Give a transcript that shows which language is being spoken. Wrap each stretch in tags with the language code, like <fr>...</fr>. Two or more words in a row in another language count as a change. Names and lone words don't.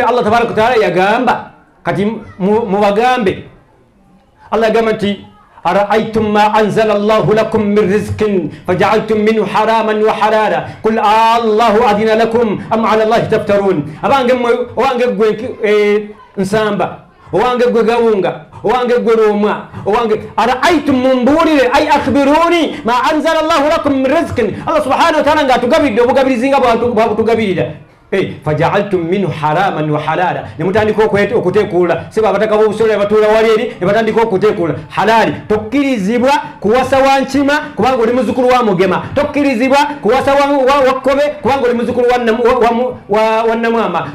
<ar>الله تبارك وتعالى</ar> <lg>yagamba kati mubagambe Allah yagamba nti</lg> <ar>أرأيتم ما أنزل الله لكم من رزق فجعلتم منه حراما وحلالا قل آلله أذن لكم أم على الله تفترون.</ar> <lg>Abange gwe nsamba owange gwe gawunga owange gwe romwa owange ara'aytum mumbulire</lg> <ar>أي أخبروني ما أنزل الله لكم من رزق. الله سبحانه وتعالى</ar> <lg>ngatugabidde obugabirizi nga bwabutugabirira</lg> <ar>فجعلتم منه حراما وحلالا</ar> <lg>nemutandika okuteekula seba abataka b'obusolya batuula wali eri ne batandika okuteekula halali. Tokkirizibwa kuwasa wa nkima kubanga oli muzukulu wa mugema. Tokkirizibwa kuwasa wa kkobe kubanga oli muzukulu wa namwama.</lg>